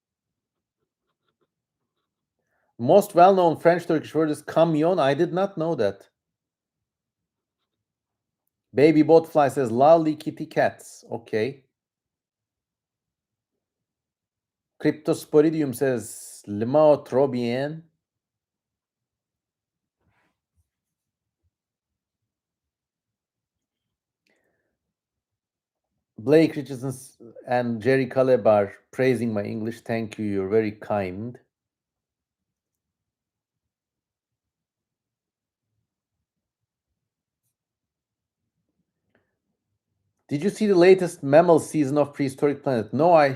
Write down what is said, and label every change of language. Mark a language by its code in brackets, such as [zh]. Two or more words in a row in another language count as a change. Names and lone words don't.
[en] Most well-known French Turkish word is camion. I did not know that. Baby Botfly says lolly kitty cats. Okay. Cryptosporidium says [fr] le mot trop bien. [en] Blake Richardson and Jerry Caleb are praising my English. Thank you. You're very kind. Did you see the latest mammal season of Prehistoric Planet?